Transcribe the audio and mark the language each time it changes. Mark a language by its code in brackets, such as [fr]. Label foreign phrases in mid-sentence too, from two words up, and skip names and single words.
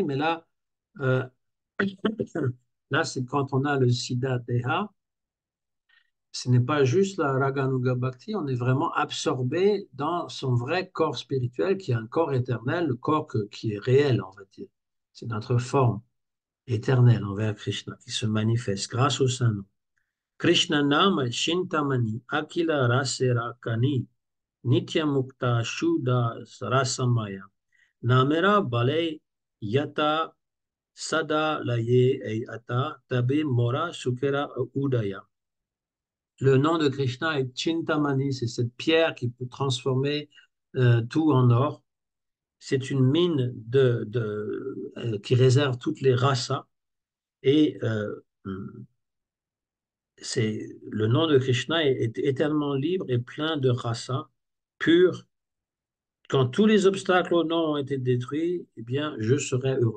[fr] Mais là, euh, là c'est quand on a le Siddha Deha, ce n'est pas juste la Raganuga Bhakti, on est vraiment absorbé dans son vrai corps spirituel, qui est un corps éternel, le corps qui est réel, on va dire. C'est notre forme éternelle envers Krishna qui se manifeste grâce au Saint-Nom. [bn] কৃষ্ণ নাম চিন্তামণি অখিল রসের খনি নিত্য মুক্ত শুদ্ধ রসময় নামের বালাই যত সব লয়ে যাক তবে মোর সুখের উদয়. [fr] Le nom de Krishna est Chintamani, c'est cette pierre qui peut transformer tout en or. C'est une mine qui réserve toutes les rasas et le nom de Krishna est éternellement libre et plein de rasas purs quand tous les obstacles au non ont été détruits, eh bien, je serai heureux.